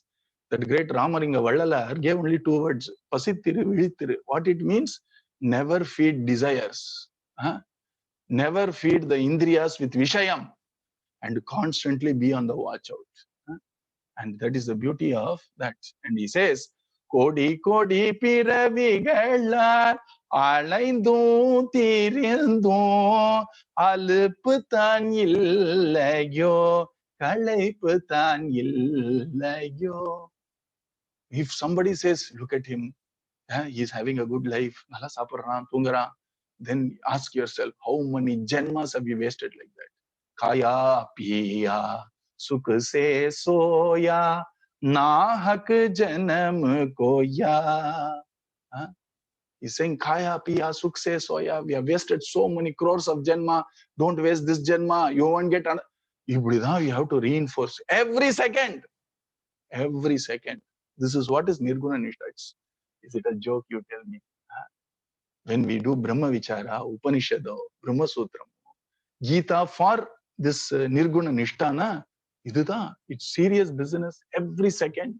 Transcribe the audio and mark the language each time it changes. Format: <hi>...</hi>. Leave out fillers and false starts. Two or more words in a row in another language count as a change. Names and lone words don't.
<en>That great Ramalinga Vallalar gave only 2 words.</en> <ta>பசித்திரு, விழித்திரு.</ta> <en>What it means? Never feed desires. Never feed the Indriyas with Vishayam. And constantly be on the watch out. And that is the beauty of that. And he says,</en> <ta>கோடி கோடி பிறவிகளை அலைந்தும் திரிந்தும் அலுப்புத்தான் இல்லையோ களைப்புத்தான் இல்லையோ.</ta> <en>If somebody says, look at him, he is having a good life, Nala Saparana, Tungara, then ask yourself, how many janmas have you wasted like that?</en> <hi>काया पिया सुख से सोया नाहक जनम खोया.</hi> <en>He's saying,</en> <hi>काया, पिया, सुख से, सोया,</hi> <en>we have wasted so many crores of Janma. Don't waste this Janma. You won't get another. You have to reinforce every second. Every second. This is what is Nirguna Nishtha. Is it a joke, you tell me? When we do Brahma Vichara, Upanishad, Brahma Sutra, Gita for this Nirguna Nishtha, it's serious business every second.</en>